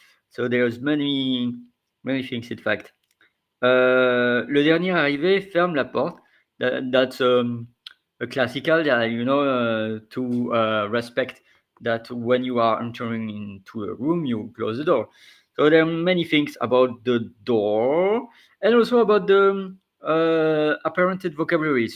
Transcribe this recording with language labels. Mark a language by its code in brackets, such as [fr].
[en] So there's many things in fact. [fr] Le dernier arrivé ferme la porte. [en] That's a classical, you know, to respect that when you are entering into a room, you close the door. So there are many things about the door and also about the apparented vocabulary.